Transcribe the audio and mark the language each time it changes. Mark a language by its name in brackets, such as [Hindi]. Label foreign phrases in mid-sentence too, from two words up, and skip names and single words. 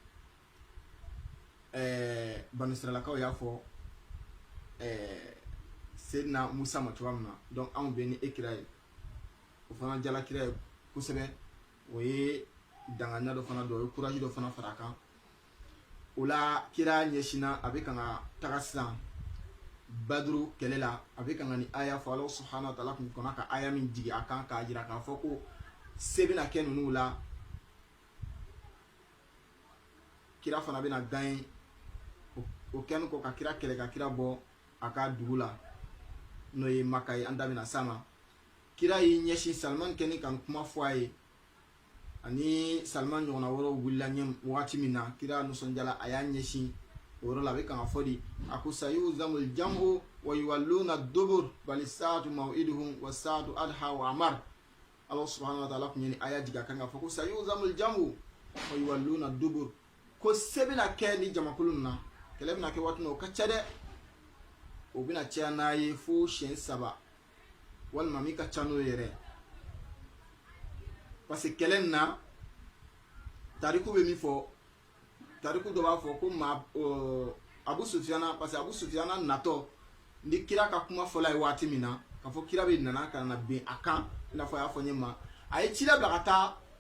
[Bambara] bani Israilakaw y'a fɔ Seydina Musa ma cogoya min na donc anw bɛ ni e kira ye o fana jala kira ye kosɛbɛ o ye danganiya dɔ fana dɔ o ye courage dɔ fana fara a kan ola kira ɲɛsina a bɛ kan ka taga sisan badru kɛlɛ la a bɛ kan ka ni aya fɔ [Arabic] الله سبحانه وتعالى [Bambara] kun kɔnna ka aya min jigi a kan k'a jira k'a fɔ ko se bɛna kɛ ninnu la kira fana bɛna gagner o kɛlen kɔ ka kira kɛlɛ ka kira bɔ a ka dugu la n'o ye Maka ye an da bɛna s'a ma kira y'i ɲɛsin Salman kɛlen kan kuma fɔ a ye ani Salman ɲɔgɔnna wɛrɛw wulila ɲɛ wagati min na kira nisɔndiyala a y'a ɲɛsin o yɔrɔ la a bɛ kan ka fɔ de a ko [Arabic] سيهزم الجمع ويولون الدبر بل الساعة موعدهم والساعة أدهى وأمر الله سبحانه وتعالى [Bambara] kun ye ni aya jigin a kan ka fɔ ko [Arabic] سيهزم الجمع ويولون الدبر [Bambara] ko se bɛna kɛ ni jamakulu na kɛlɛ bɛna kɛ waati min o ka ca dɛ o bɛna caya n'a ye fo siɲɛ 3 walima min ka ca n'o yɛrɛ [French] parce que [Bambara] kɛlɛ in na tariku bɛ min fɔ tariku dɔ b'a fɔ ko Abu Sufyana [French] parce que [Bambara] Abu Sufyana natɔ ni kira ka kuma fɔla ye waati min na k'a fɔ kira bɛ nana ka na bin a kan i n'a fɔ a y'a fɔ n ye ma a ye cila bila ka taa